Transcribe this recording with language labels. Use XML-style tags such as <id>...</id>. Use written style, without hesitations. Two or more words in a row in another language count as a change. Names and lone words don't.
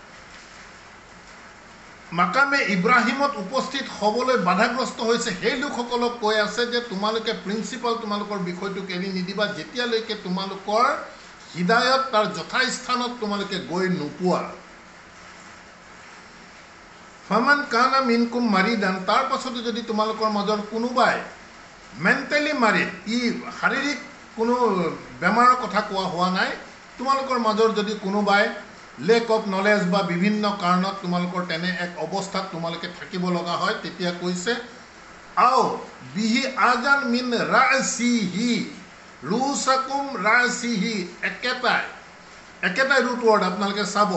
<as>মাকামে ইব্ৰাহিমত উপস্থিত হ'বলৈ বাধাগ্ৰস্ত হৈছে, সেই লোকসকলক কৈ আছে যে তোমালোকে প্ৰিন্সিপাল, তোমালোকৰ বিষয়টোক এৰি নিদিবা, যেতিয়ালৈকে তোমালোকৰ হিদায়ত তাৰ যথাস্থানত তোমালোকে গৈ নোপোৱা।</as> <ar>فمن كان منكم مريضا,</ar> <as>তাৰ পাছতো যদি তোমালোকৰ মাজৰ কোনোবাই মেণ্টেলি মাৰিড, ই শাৰীৰিক কোনো বেমাৰৰ কথা কোৱা হোৱা নাই, তোমালোকৰ মাজৰ যদি কোনোবাই</as> <en>lack of knowledge</en> <as>বা বিভিন্ন কাৰণত তোমালোকৰ তেনে এক অৱস্থাত তোমালোকে থাকিব লগা হয়, তেতিয়া কৈছে</as> <ar>أو به أذى من رأسه, رؤوسكم رأسه,</ar> <as>একেটাই</as> <en>root word</en> <as>আপোনালোকে চাব।</as>